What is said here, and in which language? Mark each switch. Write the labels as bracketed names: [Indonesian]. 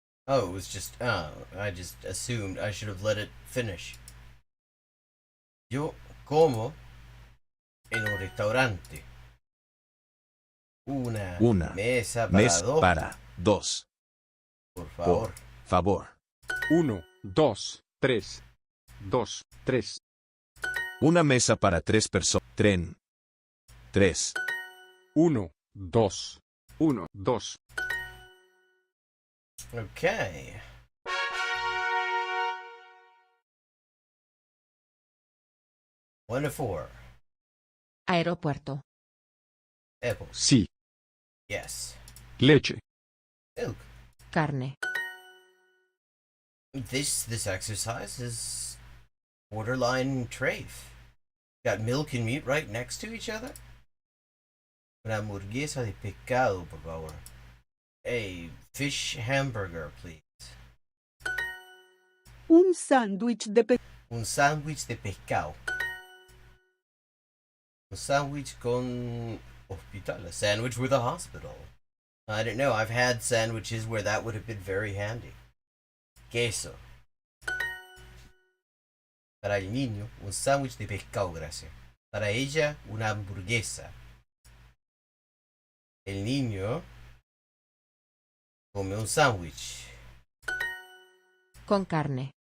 [English] Oh, it was just, I just assumed I should have let it finish. [Spanish] Yo como en un restaurante. Una mesa para dos. Por favor. Por favor. [English] 1, 2, 3. 2, 3. [Spanish] Una mesa para 3 personas. Tren. 3. [English] 1, 2. 1, 2. Okay. One to 4. [Spanish] Aeropuerto. [English] Apple. [Spanish] Sí. [English] Yes. [Spanish] Leche. [English] Milk. [Spanish] Carne. [English] This exercise is borderline trafe. Got milk and meat right next to each other. [Spanish] Una hamburguesa de pescado, por favor. [English] A fish hamburger, please. [Spanish] Un sándwich de Un sándwich de pescado. [English] A sandwich con hospital. A sandwich with a hospital. I don't know. I've had sandwiches where that would have been very handy. [Spanish] Queso. Para el niño, un sándwich de pescado, gracias. Para ella, una hamburguesa. El niño come un sándwich. Con carne.